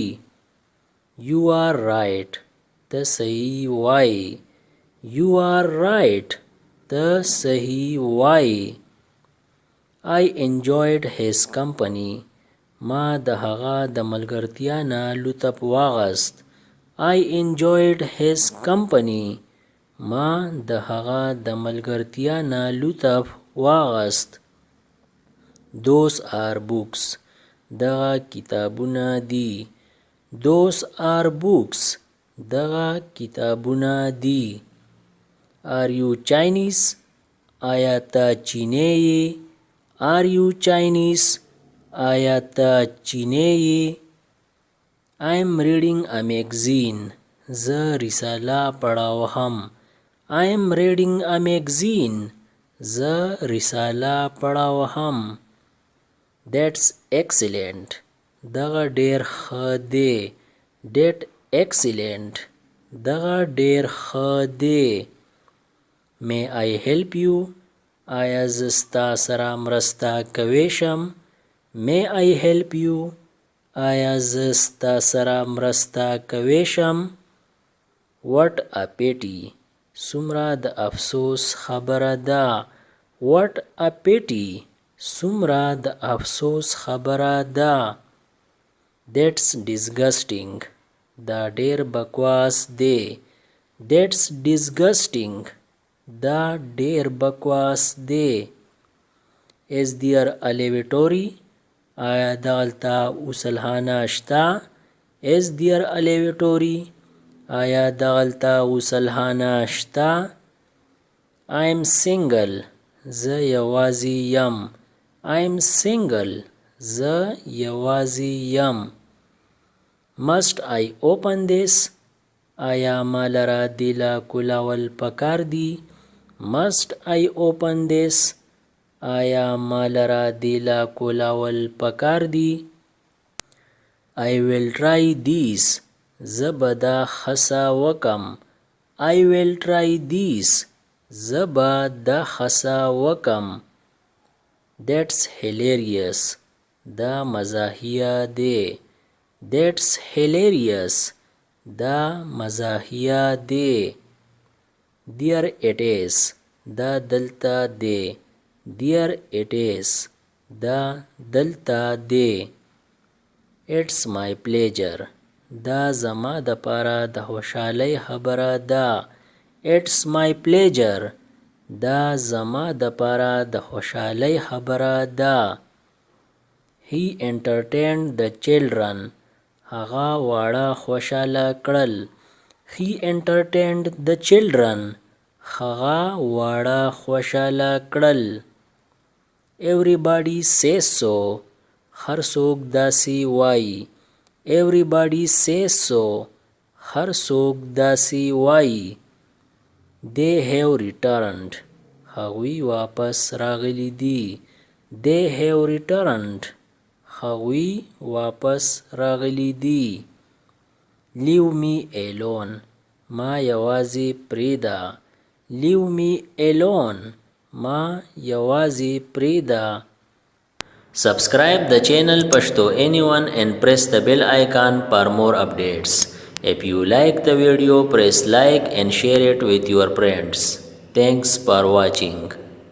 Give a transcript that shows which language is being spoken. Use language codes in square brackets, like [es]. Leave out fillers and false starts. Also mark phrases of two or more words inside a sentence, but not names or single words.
[en] You are right. [ps] ته صحیح وایې. [en] You are right. [ps] ته صحیح وایې. [en] I enjoyed his company. [ps] ما د هغه د ملګرتیا نه لطف واغست. [en] I enjoyed his company. [ps] ما د هغه د ملګرتیا نه لطف واغست. [en] Those are books. [ps] دغه کتابونه دي. [en] Those are books. [ps] دغه کتابونه دي. [en] Are you Chinese? [ps] آیا ته چینی یې؟ [en] Are you Chinese? [ps] آیا ته چینی یې؟ [en] I am reading a magazine. [ps] زه رساله پړاوهم. [en] I am reading a magazine. [ps] زه رساله پړاوهم. [en] That's excellent. [ps] دغه ډیر ښه دی. [en] That excellent. [ps] دغه ډیر ښه دی. [en] May I help you? [ps] آیا زه ستا سره مرسته کولی شم؟ [en] May I help you? [ps] آیا زه ستا سره مرسته کولی شم؟ [en] What a pity. [ps] څومره د افسوس خبره ده. [en] What a pity. [ps] څومره د افسوس خبره ده. [en] That's disgusting. [ps] دا ډیر بکواس دی. [en] That's disgusting. [ps] دا ډیر بکواس دی. [en] Is there a lavatory? [ps] آیا دلته غسلخانه شته؟ [en] Is there a lavatory? [ps] آیا دلته غسلخانه شته؟ [en] I am single. [ps] زه یوازې یم. [en] I am single. [ps] زه یوازې یم. [en] Must I open this? [ps] آیا ما لره دې له کولول پکار دي؟ [en] Must I open this? [ps] آیا ما لره دې له کولول پکار دي؟ [en] I will try this. [ps] زه به دا خسه وکم. [en] I will try this. [ps] زه به دا خسه وکم. [en] That's hilarious. [ps] دا مزاحیه دی. [en] That's hilarious. [ps] دا مزاحیه دی. [en] There it is. [ps] دا دلته دی. [en] There it is. [ps] دا دلته دی. [en] It's my pleasure. [ps] دا زما د پاره د خوشحالۍ خبره ده. [en] It's my pleasure. [ps] دا زما د پاره د خوشحالۍ خبره ده. [en] He entertained the children. [ps] هغه واړه خوشحاله کړل. [en] He entertained the children. [ps] هغه واړه خوشحاله کړل. [en] Everybody says so. [ps] هر څوک داسې وایي. [en] Everybody says so. [ps] هر څوک داسې وایي. [en] They have returned. [ps] هغوی واپس راغلی دي. [en] They have returned. [ps] هغوی واپس راغلی دي. [en] Leave me alone. [ps] ما یوازې پریږده. [en] Leave me alone. [ps] ما یوازې پریږده. [en] Subscribe the channel Pashto Anyone and press the bell icon for more updates. If you like the video, press like and share it with your friends. Thanks for watching.